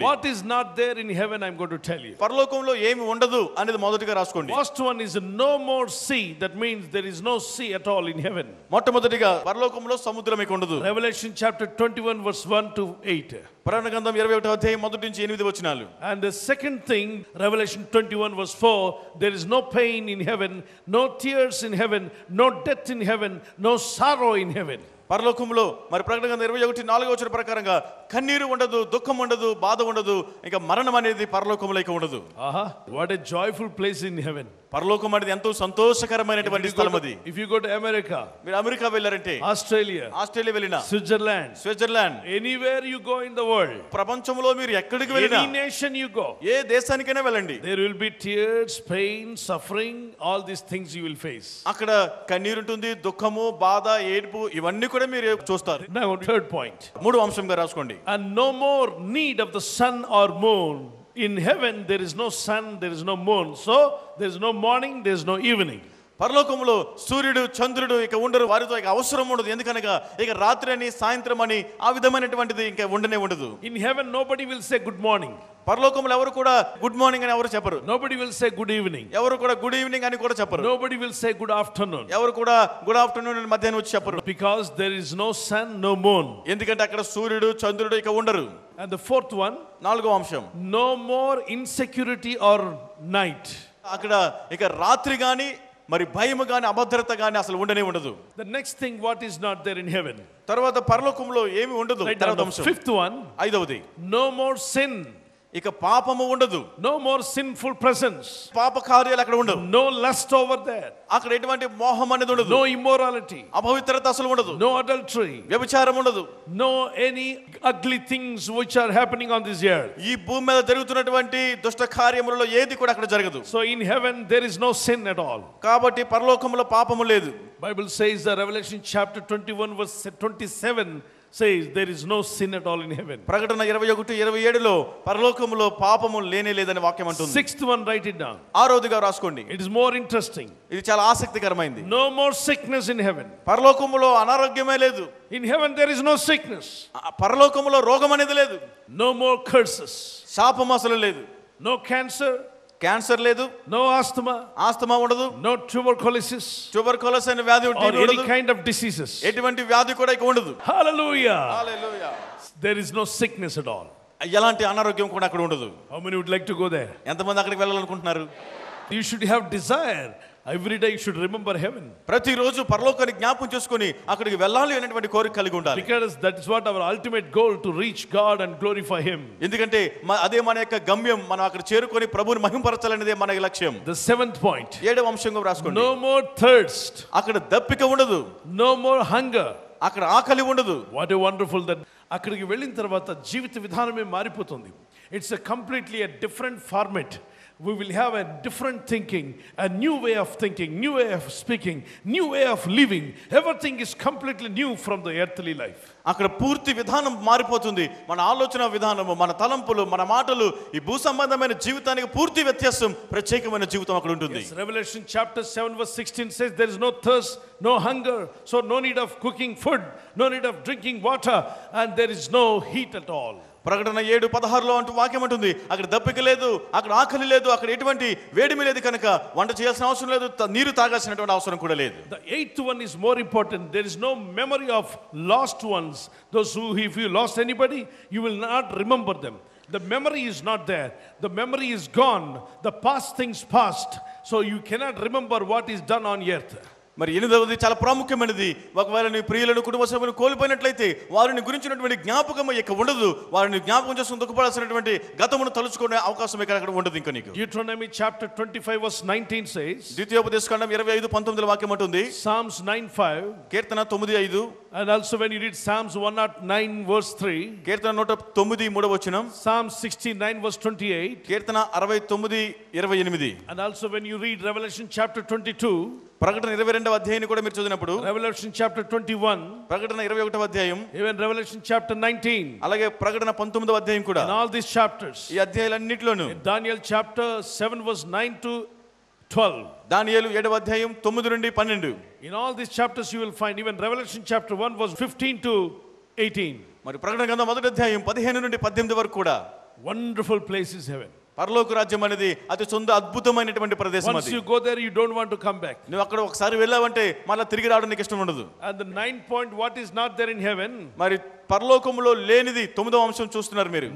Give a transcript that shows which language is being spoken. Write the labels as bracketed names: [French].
[English] What is not there in heaven, I'm going to tell you. [Telugu] పరలోకంలో ఏమి ఉండదు అనేది మొదటిగా రాసుకోండి. [English] First one is no more sea. That means there is no sea at all in heaven. [Telugu] మొట్టమొదటిగా పరలోకంలో సముద్రం ఇక ఉండదు. [English] Revelation chapter 21 verse 1 to 8. [Telugu] ప్రకటన గ్రంథం 21వ అధ్యాయం 1 నుంచి 8 వచనాలు. [English] And the second thing, Revelation 21 verse 4, there is no pain in heaven, no tears in heaven, no death in heaven, no sorrow in heaven. [Telugu] పరలోకంలో మరి ప్రకటన గ్రంథం 21:4 వచనం ప్రకారంగా కన్నీరు ఉండదు, దుఃఖం ఉండదు, బాధ ఉండదు, ఇంకా మరణం అనేది పరలోకంలో ఇక ఉండదు. [English] What a joyful place in heaven. [Telugu] పరలోకం అనేది ఎంతో సంతోషకరమైనటువంటి స్థలం అది. [English] If you go to America, [Telugu] మీరు అమెరికా వెళ్ళారంటే, ఆస్ట్రేలియా వెళ్ళినా, [English] Switzerland, anywhere you go in the world, [Telugu] ప్రపంచంలో మీరు ఎక్కడికి వెళ్ళినా, [English] any nation you go, [Telugu] ఏ దేశానికైనా వెళ్ళండి, [English] there will be tears, pain, suffering, all these things you will face. [Telugu] అక్కడ కన్నీరు ఉంటుంది, దుఃఖము, బాధ, ఏడుపు, ఇవన్నీ కూడా మీరు చూస్తారు. [English] Now third point, [Telugu] మూడో అంశంగా రాసుకోండి. [English] and no more need of the sun or moon. In heaven there is no sun, there is no moon, so there is no morning, there is no evening. [Telugu] పరలోకములో సూర్యుడు చంద్రుడు ఇక ఉండరు, వారితో ఇక అవసరం ఉండదు. ఎందుకనగా ఇక రాత్రి అని సాయంత్రం అని ఆ విధమైనటువంటిది ఇంకా ఉండనే ఉండదు. [English] In heaven nobody will say good morning. [Telugu] పరలోకములో ఎవరు కూడా గుడ్ మార్నింగ్ అని ఎవరు చెప్పరు. [English] Nobody will say good evening. [Telugu] ఎవరు కూడా గుడ్ ఈవినింగ్ అని కూడా చెప్పరు. [English] Nobody will say good afternoon. [Telugu] ఎవరు కూడా గుడ్ ఆఫ్టర్నూన్ అని మధ్యాహ్నం వచ్చి చెప్పరు. [English] Because there is no sun, no moon. [Telugu] ఎందుకంటే అక్కడ సూర్యుడు చంద్రుడు ఇక ఉండరు. [English] And the fourth one, [Telugu] నాలుగో అంశం, [English] no more insecurity or night. [Telugu] అక్కడ ఇక రాత్రి గాని మరి భయము గాని అభద్రత గాని అసలు ఉండనే ఉండదు. [English] The next thing what is not there in heaven. [Telugu] తర్వాత పరలోకంలో ఏమి ఉండదు. తర్వాత అంశం, [English] fifth one, [Telugu] ఐదవది, [English] no more sin. [Telugu] ఇక పాపము ఉండదు. [English] No more sinful presence. [Telugu] పాప కార్యాలు అక్కడ ఉండవు. [English] No lust over there. [Telugu] అక్కడ ఎటువంటి మోహం అనేది ఉండదు. [English] No immorality. [Telugu] అపవిత్రత అసలు ఉండదు. [English] No adultery. [Telugu] వ్యభిచారం ఉండదు. [English] No any ugly things which are happening on this earth. [Telugu] ఈ భూమి మీద జరుగుతున్నటువంటి దుష్ట కార్యములలో ఏది కూడా అక్కడ జరగదు. [English] So in heaven there is no sin at all. [Telugu] కాబట్టి పరలోకములో పాపము లేదు. [English] Bible says the Revelation chapter 21 verse 27 says there is no sin at all in heaven. [Telugu] ప్రకటన 21:27లో పరలోకములో పాపము లేనే లేదని వాక్యం అంటుంది. [English] Sixth one, write it down. [Telugu] ఆరోదిగా రాసుకోండి. [English] It is more interesting. [Telugu] ఇది చాలా ఆసక్తికరమైనది. [English] No more sickness in heaven. [Telugu] పరలోకములో అనారోగ్యమే లేదు. [English] In heaven there is no sickness. [Telugu] పరలోకములో రోగం అనేది లేదు. [English] No more curses. [Telugu] శాపం అసలు లేదు. [English] No cancer. [Telugu] క్యాన్సర్ లేదు. [English] No asthma. [Telugu] ఆస్తమా ఉండదు. [English] No tuberculosis. [Telugu] ట్యూబర్కులోసిస్ అనే వ్యాధి [English] or any kind of diseases. [Telugu] ఎటువంటి వ్యాధి కూడా ఇక ఉండదు. [English] Hallelujah. [Telugu] Hallelujah. [English] There is no sickness at all. [Telugu] ఎలాంటి అనారోగ్యం కూడా అక్కడ ఉండదు. [English] How many would like to go there? [Telugu] ఎంతమంది అక్కడికి వెళ్ళాలనుకుంటున్నారు? [English] You should have desire. Every day you should remember heaven. [Telugu] ప్రతిరోజు పరలోకాన్ని జ్ఞాపకం చేసుకొని అక్కడికి వెళ్ళాలి అనేటువంటి కోరిక కలిగి ఉండాలి. [English] Because that is what our ultimate goal, to reach God and glorify him. [Telugu] ఎందుకంటే అదే మన యొక్క గమ్యం, మనం అక్కడ చేరుకొని ప్రభువుని మహింపరచాలనేదే మన లక్ష్యం. [English] The seventh point, [Telugu] ఏడవ అంశంగా రాసుకోండి. [English] no more thirst. [Telugu] అక్కడ దప్పిక ఉండదు. [English] No more hunger. [Telugu] అక్కడ ఆకలి ఉండదు. [English] What a wonderful that [Telugu] అక్కడికి వెళ్ళిన తర్వాత జీవిత విధానమే మారిపోతుంది. [English] It's a completely a different format. We will have a different thinking, a new way of thinking, new way of speaking, new way of living. Everything is completely new from the earthly life. [Telugu] అక్కడ పూర్తి విధానం మారిపోతుంది. మన ఆలోచన విధానము, మన తలంపులు, మన మాటలు, ఈ భూ సంబంధమైన జీవితానికి పూర్తి వ్యత్యాసం, ప్రత్యేకమైన జీవితం అక్కడ ఉంటుంది. [English] Yes, Revelation chapter 7 verse 16 says there is no thirst, no hunger, so no need of cooking food, no need of drinking water, and there is no heat at all. [Telugu] ప్రకటన 7:16లో అంటూ వాక్యం ఉంటుంది, అక్కడ దప్పిక లేదు, అక్కడ ఆకలి లేదు, అక్కడ ఎటువంటి వేడిమి లేదు, కనుక వంట చేయాల్సిన అవసరం లేదు, నీరు తాగాల్సినటువంటి అవసరం కూడా లేదు. [English] The eighth one is more important. There is no memory of lost ones. Those who, if you lost anybody, you will not remember them. The memory is not there. The memory is gone. The past things past. So you cannot remember what is done on earth. [Telugu] మరి ఎనిమిదవది చాలా ప్రాముఖ్యమైనది. ఒకవేళ నీ ప్రియులను, కుటుంబ సభ్యులను కోల్పోయినట్లయితే వారిని గురించినటువంటి జ్ఞాపకం ఇక ఉండదు. వారిని జ్ఞాపకం చేసుకుని దుఃఖపడాల్సినటువంటి గతమును తలుచుకునే అవకాశం అక్కడ ఉండదు ఇంకా నీకు. [English] Deuteronomy chapter 25 verse 19 says, [Telugu] ద్వితీయోపదేశకాండం 25:19 వాక్యం అంటుంది, [English] Psalms 9:5, [Telugu] Keerthana 9:5, [English] and also when you read Psalms 109 verse 3, [Telugu] కీర్తన 109 3వ వచనం, [English] Psalm 69 verse 28, [Telugu] Keerthana 69:28, [English] and also when you read Revelation chapter 22, [Telugu] ప్రకటన 22వ అధ్యాయాన్ని కూడా మీరు చదివినప్పుడు, [English] Revelation chapter 21, [Telugu] ప్రకటన 21వ అధ్యాయం, [English] even Revelation chapter 19, [Telugu] అలాగే ప్రకటన 19వ అధ్యాయం కూడా, [English] in all these chapters, [Telugu] ఈ అధ్యాయాలన్నిటిలోనూ, [English] in Daniel chapter 7 verse 9 to 12, [Telugu] దానియేలు 7వ అధ్యాయం 9 నుండి 12, [English] in all these chapters you will find, even Revelation chapter 1 verse 15 to 18, [Telugu] మరి ప్రకటన గ్రంథం 1వ అధ్యాయం 15 నుండి 18 వరకు కూడా, [English] wonderful place is heaven. [Telugu] పరలోక రాజ్యం అనేది అతి సొంత అద్భుతమైనటువంటి ప్రదేశం. [English] Once you go there you don't want to come back. [Telugu] నువ్వు అక్కడ ఒకసారి వెళ్ళావంటే మళ్ళీ తిరిగి రావడం నీకు ఇష్టం ఉండదు. [English] And the 9th point, what is not there in heaven? [Telugu] మరి పరలోకంలో లేనిది 9వ అంశం చూస్తున్నారు మీరు.